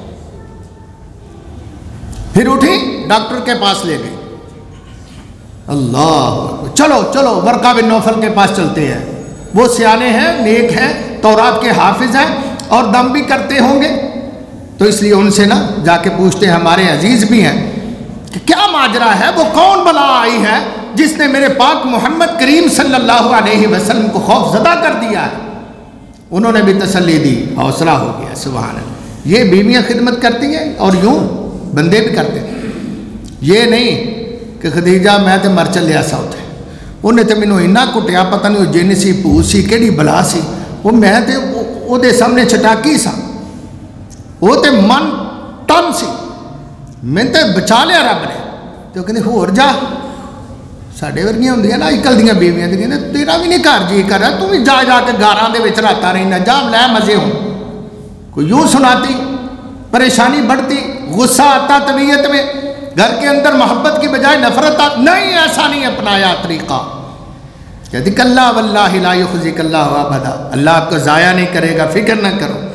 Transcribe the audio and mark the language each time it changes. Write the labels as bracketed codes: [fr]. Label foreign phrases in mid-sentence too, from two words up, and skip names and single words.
[ur] پھر اٹھی ڈاکٹر کے پاس لے گئی، اللہ چلو چلو ورقہ بن نوفل کے پاس چلتے ہیں، وہ سیانے ہیں، نیک ہیں، تورات کے حافظ ہیں اور دم بھی کرتے ہوں گے، تو اس لیے ان سے نا جا کے پوچھتے ہیں، ہمارے عزیز بھی ہیں کہ کیا ماجرا ہے، وہ کون بلا آئی ہے جس نے میرے پاک محمد کریم [ar] صلی اللہ علیہ وسلم [ur] کو خوف زدہ کر دیا ہے؟ انہوں نے بھی تسلی دی، حوصلہ ہو گیا، [ar] سبحان اللہ۔ [ur] یہ بیویاں خدمت کرتی ہیں اور یوں بندے بھی کرتے ہیں، یہ نہیں کہ [pa] خدیجہ میں تے مر چلیا سا اتنے، انہیں تے مینوں اینا کٹیا، پتہ نہیں وہ جن سی پوت سی کیڑی بلا سی، وہ میں تے وہ دے سامنے چٹاکی سا، وہ تے من ٹن سی، میں تے بچا لیا رب نے۔ تو کہتے ہور جا، ساڈے ورگیاں ہوندیاں نا اجکل دیاں بیویاں تے کہندے تیرا بھی نہیں گھر جی کر رہا، تو بھی جا جا کے گاراں دے وچ رہتا رہنا، جا لے مزے ہوں۔ [ur] کوئی یوں سناتی، پریشانی بڑھتی، غصہ آتا طبیعت میں، گھر کے اندر محبت کی بجائے نفرت آتی، نہیں ایسا نہیں اپنایا طریقہ۔ کہتی [ar] کلا واللہ لا یخزیک اللہ ابدا، [ur] اللہ آپ کو ضائع نہیں کرے گا، فکر نہ کرو۔